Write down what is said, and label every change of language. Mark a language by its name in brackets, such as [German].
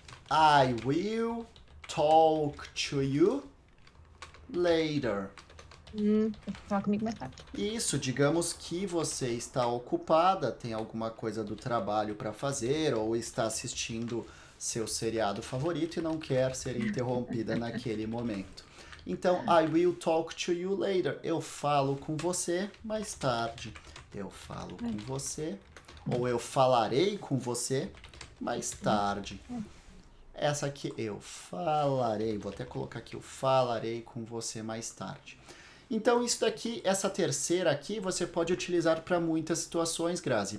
[English] I will talk to you later. [Portuguese] Fala comigo mais tarde. Isso, digamos que você está ocupada, tem alguma coisa do trabalho para fazer ou está assistindo seu seriado favorito e não quer ser interrompida naquele momento. Então, [English] I will talk to you later. [Portuguese] Eu falo com você mais tarde. Eu falo com você. Ou eu falarei com você mais tarde. Essa aqui, eu falarei. Vou até colocar aqui, eu falarei com você mais tarde. Então, isso daqui, essa terceira aqui, você pode utilizar para muitas situações, Grazi.